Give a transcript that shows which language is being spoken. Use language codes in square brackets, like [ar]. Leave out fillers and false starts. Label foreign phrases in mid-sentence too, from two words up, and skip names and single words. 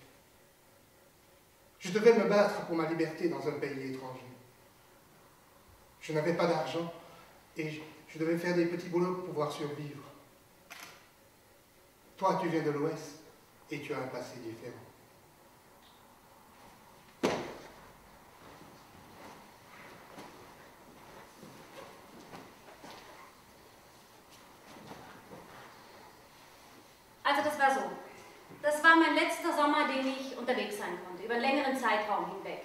[fr] Je devais me battre pour ma liberté dans un pays étranger. Je n'avais pas d'argent et je devais faire des petits boulots pour pouvoir survivre. Toi, tu viens de l'Ouest et tu as un passé différent. [de] Also das war so. Das war mein letzter Sommer, den ich unterwegs sein konnte, über einen längeren Zeitraum hinweg.